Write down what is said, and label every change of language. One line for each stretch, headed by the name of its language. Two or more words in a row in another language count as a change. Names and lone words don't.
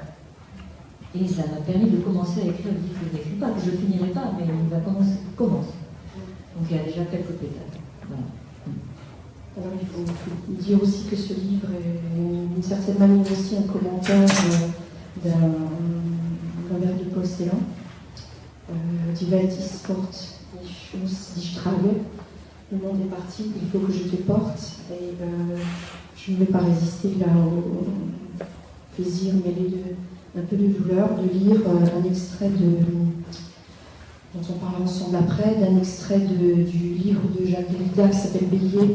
French: Et ça m'a permis de commencer à écrire le livre que je n'écris pas, que je ne finirai pas, mais il va commencer. Donc il y a déjà quelques pétales. Voilà. Alors il faut dire aussi que ce livre est d'une certaine manière aussi un commentaire d'un vers de Paul Celan.
German: Die Welt ist fort, ich muss dich tragen.
French: Le monde est parti, il faut que je te porte. Et je ne vais pas résister là au plaisir mêlé d'un peu de douleur de lire un extrait dont on parle ensemble après, d'un extrait du livre de Jacques Derrida qui s'appelle Bélier.